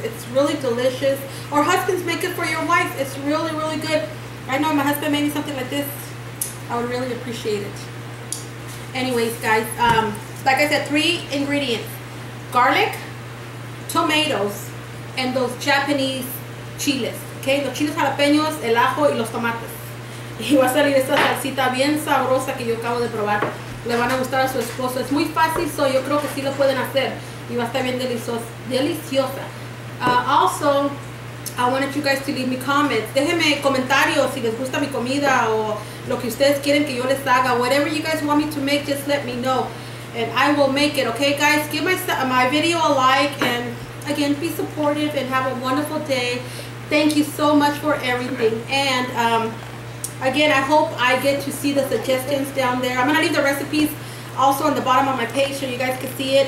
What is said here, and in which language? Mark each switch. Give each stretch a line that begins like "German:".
English: It's really delicious. Or husbands, make it for your wife. It's really, really good. I know my husband made me something like this. I would really appreciate it. Anyways, guys, like I said, 3 ingredients: garlic, tomatoes, and those Japanese chiles.
Spanish: Okay, los chiles jalapeños, el ajo y los tomates. Y va a salir esta salsita bien sabrosa que yo acabo de probar. Le van a gustar a su esposo. Es muy fácil, so yo creo que sí lo pueden hacer. Y va a estar bien deliciosa.
English: Also, I wanted you guys to leave me comments.
Spanish: Déjenme comentarios si les gusta mi comida o lo que ustedes quieren que yo les haga.
English: Whatever you guys want me to make, just let me know. And I will make it, okay, guys? Give my video a like. And again, be supportive and have a wonderful day. Thank you so much for everything. And again, I hope I get to see the suggestions down there. I'm going to leave the recipes also on the bottom of my page so you guys can see it.